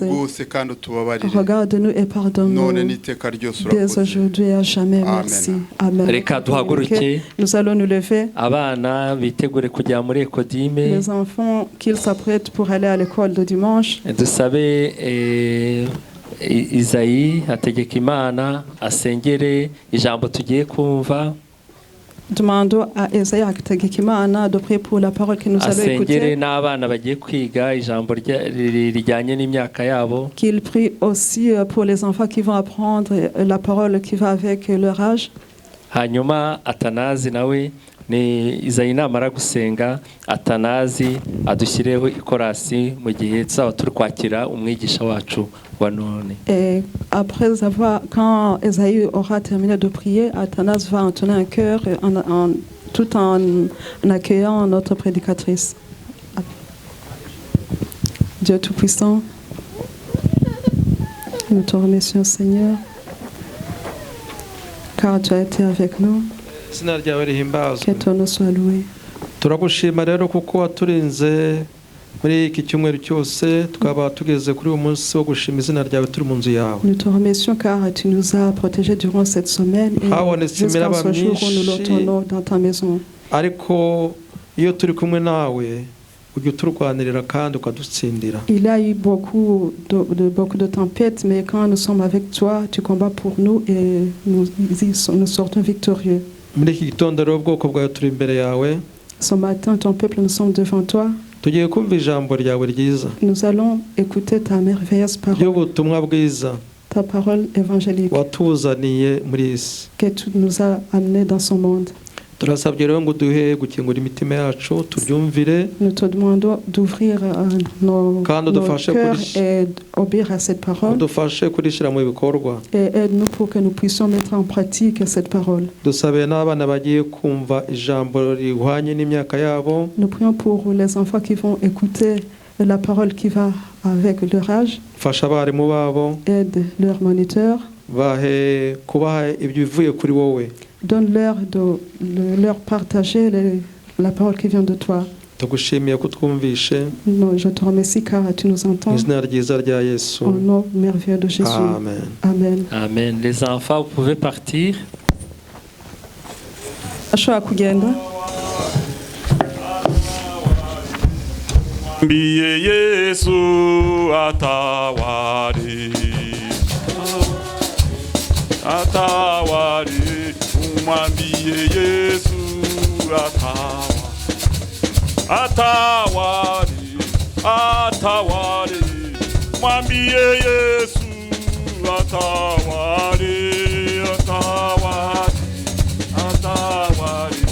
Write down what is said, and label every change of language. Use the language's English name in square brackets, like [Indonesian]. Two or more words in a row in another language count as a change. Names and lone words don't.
[French] Regarde-nous et pardonne-nous dès aujourd'hui et à jamais. Merci. Amen. Nous allons nous lever. Les enfants, qu'ils s'apprêtent pour aller à l'école le dimanche. [Kinyarwanda] Isaïe ategeka Imana asengere ijambo tugiye kumva. [French] Demandons à Isaïe [Kinyarwanda] ategeka Imana [French] de prier pour la parole que nous allons écouter. [Kinyarwanda] Asengere n'abana bagiye kwiga ijambo rijyanye n'imyaka yabo. [French] Qu'il prie aussi pour les enfants qui vont apprendre la parole qui va avec leur âge. [Kinyarwanda] Hanyuma Atanazi nawe ni Isaïe namara gusenga Atanazi adushyireho ikorasi mu gihe tuzaba turi kwakira umwigisha wacu wa none. [French] Et après avoir, quand Isaïe aura terminé de prier, Athanas va entonner un chœur tout en accueillant notre prédicatrice. Dieu Tout-Puissant, nous te remercions Seigneur, car tu as été avec nous. Que ton nom soit loué. [Kinyarwanda] Turagushima rero kuko waturinze muri iki cyumweru cyose twaba tugeze kuri uyu munsi wo gushima izina ryawe turi mu nzu yawe. [French] Nous te remercions car tu nous as protégés durant cette semaine et jusqu'à ce jour où nous l'entendons dans ta maison. [Kinyarwanda] Ariko iyo turi kumwe nawe ujye turwanirira kandi ukadutsindira. [French] Il y a eu beaucoup de tempêtes, mais quand nous sommes avec toi, tu combats pour nous et nous sortons victorieux. [Kinyarwanda] Muri iki gitondo rero ubwoko bwawe turi imbere yawe. [French] Ce matin, ton peuple, nous sommes devant toi. [Kinyarwanda] Tugiye kumva ijambo ryawe ryiza. [French] Nous allons écouter ta merveilleuse parole. [Kinyarwanda] Y'ubutumwa bwiza. [French] Ta parole évangélique. [Kinyarwanda] Watuzaniye muri isi. [French] Que tu nous as amenés dans son monde. [Kinyarwanda] Turasabye rero ngo duhe gukingura imitima yacu turyumvire. [French] Nous te demandons d'ouvrir nos cœurs et obéir à cette parole. [Kinyarwanda] Dufashe kurishira mu bikorwa. [French] Et aide-nous pour que nous puissions mettre en pratique cette parole. [Kinyarwanda] Dusabe n'abana bagiye kumva ijambo rihwanye n'imyaka yabo. [French] Nous prions pour les enfants qui vont écouter la parole qui va avec leur âge. [Kinyarwanda] Fasha abarimu babo. [French] Aide leurs moniteurs. [Kinyarwanda] Bahe kubaha ibyo bivuye kuri wowe. [French] Donne-leur de leur partager la parole qui vient de toi. Non, je te remercie car tu nous entends. Au nom merveilleux de Jésus. Amen. Amen. Amen. Les enfants, vous pouvez partir. [Kinyarwanda] Ashobora kugenda. [Swahili] Mbiye Yesu atawari. Atawari. Mwambie Yesu atawari, atawari. Mwambie Yesu atawari, atawari, atawari.